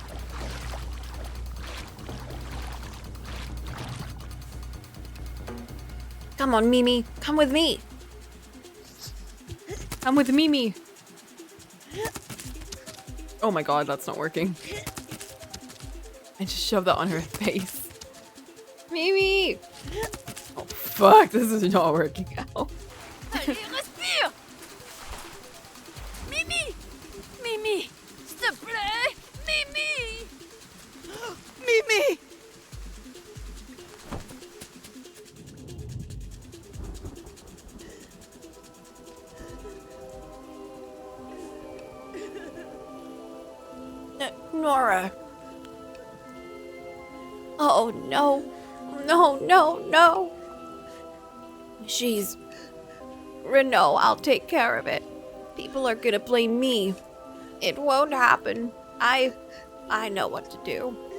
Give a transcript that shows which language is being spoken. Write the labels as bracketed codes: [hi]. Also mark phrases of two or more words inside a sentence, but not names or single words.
[en] Come on, Mimi. Come with me. Come with Mimi. Oh my god, that's not working. And just shove that on her face. Mimi! Oh, fuck. This is not working out. [fr] Allez, respire! Mimi! Mimi! S'il te plaît! [en] Mimi! Mimi! Nora. Oh, no. No, no, no. She's... Renault, I'll take care of it. People are gonna blame me. It won't happen. I know what to do.